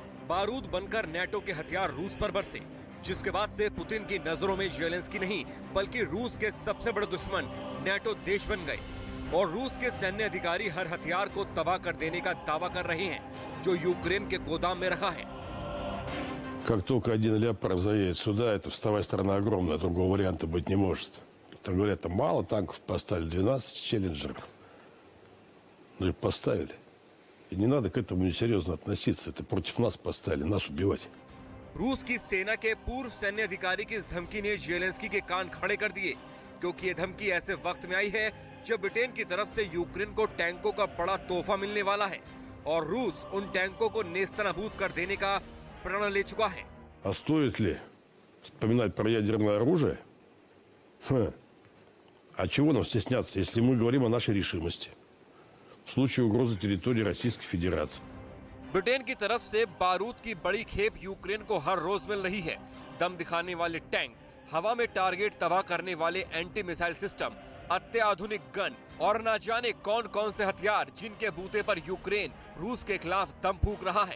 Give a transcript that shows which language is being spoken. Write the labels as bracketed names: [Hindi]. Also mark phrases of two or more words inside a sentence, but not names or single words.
[Hindi] बारूद बनकर नेटो के हथियार रूस पर बरसे, जिसके बाद से पुतिन की नजरों में जेलेंस्की नहीं बल्कि रूस के सबसे बड़े दुश्मन नेटो देश बन गए। और रूस के सैन्य अधिकारी हर हथियार को तबाह कर देने का दावा कर रहे हैं जो यूक्रेन के गोदाम में रखा है। [Russian] Как только один Леопард заедет сюда, это вставая страна огромная, другого варианта быть не может. Так говорят, там мало танков поставили, 12 челленджеров. Ну и поставили. И не надо к этому несерьезно относиться. Это против нас поставили, нас убивать. [Hindi] रूस की सेना के पूर्व सैन्य अधिकारी की इस धमकी ने जेलेंस्की के कान खड़े कर दिए, क्योंकि ये धमकी ऐसे वक्त में आई है जब ब्रिटेन की तरफ से यूक्रेन को टैंकों का बड़ा तोहफा मिलने वाला है और रूस उन टैंकों को नेस्तनाबूद कर देने का प्रण ले चुका है। [Russian] А стоит ли вспоминать про ядерное оружие? А чего нам стесняться, если мы говорим о нашей решимости в случае угрозы территории Российской Федерации? [Hindi] ब्रिटेन की तरफ से बारूद की बड़ी खेप यूक्रेन को हर रोज मिल रही है। दम दिखाने वाले टैंक, हवा में टारगेट तबाह करने वाले [English] anti missile system, [Hindi] अत्याधुनिक गन और न जाने कौन कौन से हथियार जिनके बूते पर यूक्रेन रूस के खिलाफ दम फूंक रहा है।